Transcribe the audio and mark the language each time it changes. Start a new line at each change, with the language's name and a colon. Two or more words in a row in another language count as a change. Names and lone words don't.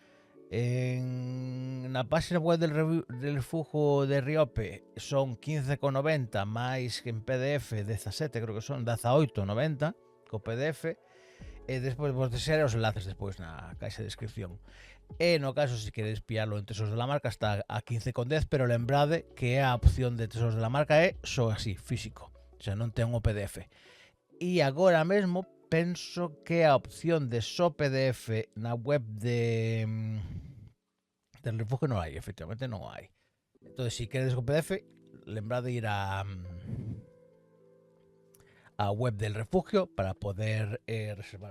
Galician: Na página web del refugio de Riope son 15,90 máis que en PDF 17, creo que son 18,90 co PDF, e despois vos deixarei os enlaces despois na caixa de descripción. E no caso, se queredes pillarlo en Tesoros de la Marca, está a 15,10, pero lembrade que a opción de Tesoros de la Marca é só así, físico,
Spanish: o sea,
Galician: non ten o PDF. E agora mesmo penso que a opción de só PDF na web del refugio non hai, efectivamente non hai. Entón, se queredes o PDF, lembrade ir a web del refugio para poder reservarlo.